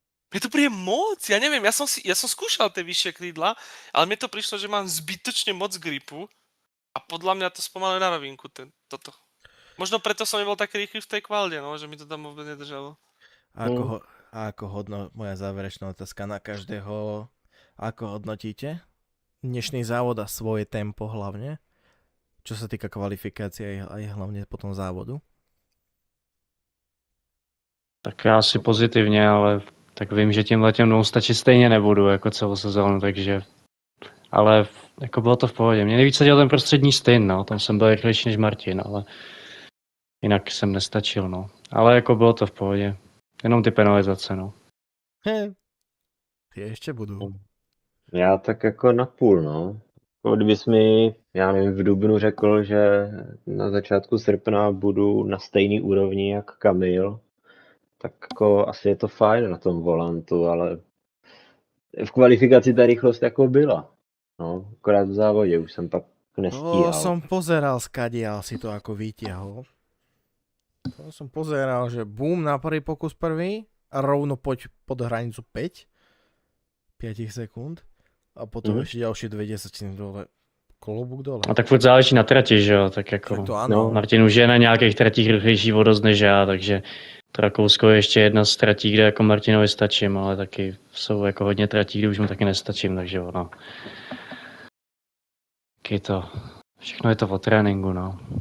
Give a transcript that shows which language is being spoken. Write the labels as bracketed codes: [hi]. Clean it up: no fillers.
[sk] Mne to príde moc, ja neviem, ja som skúšal tie vyššie krídla, ale mne to prišlo, že mám zbytočne moc gripu a podľa mňa to spomaluje na rovinku toto. Možno preto som nebol taký rýchly v tej kvalde, no, že mi to tam vôbec nedržalo. Ako, A moja záverečná otázka na každého. Ako hodnotíte dnešný závod a svoje tempo hlavne? Čo sa týka kvalifikácie aj hlavne potom závodu? [cs] Tak já asi pozitivně, ale tak vím, že tím letem stačit stejně nebudu jako celou sezónu, takže... Ale jako bylo to v pohodě. Mě nejvíc dělal ten prostřední styn, no. Tam jsem byl rychlejší než Martin, ale jinak jsem nestačil, no. Ale jako bylo to v pohodě. Jenom ty penalizace, no. Ty ještě budou. Já tak jako napůl, no. Jako kdybys mi, já nevím, v dubnu řekl, že na začátku srpna budu na stejný úrovni jak Kamil, tak jako asi je to fajn na tom volantu, ale v kvalifikaci ta rychlost jako byla. No, akorát v závodě už jsem pak [sk] To [cs] nestíhal. [sk] som pozeral, skadiaľ si to ako vytiahol. To som pozeral, že bum na prvý pokus prvý a rovno poď pod hranicu 5 sekúnd a potom ešte ďalšie 20 dole. Klobúk dole. [cs] A tak furt záleží na trati, že jo, tak jako... Tak to ano. Martin už je na nějakých tratích rychlejší o dost než já, takže to Rakousko je ještě jedna z tratí, kde jako Martinovi stačím, ale taky jsou jako hodně tratí, kde už mu taky nestačím, takže ono... Je to... Všechno je to o tréninku, no.